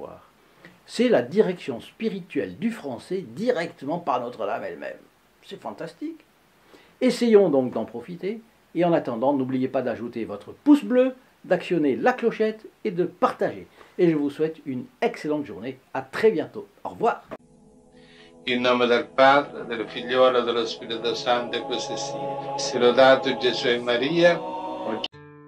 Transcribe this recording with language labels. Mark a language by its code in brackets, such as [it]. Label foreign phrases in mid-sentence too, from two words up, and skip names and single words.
[fr] » C'est la direction spirituelle du Français directement par Notre-Dame elle-même. C'est fantastique. Essayons donc d'en profiter, et en attendant, n'oubliez pas d'ajouter votre pouce bleu, d'actionner la clochette et de partager. Et je vous souhaite une excellente journée. À très bientôt. Au revoir. [it] In nome del Padre, del Figliolo e dello Spirito Santo, e così sia. Sia lodato Gesù e Maria.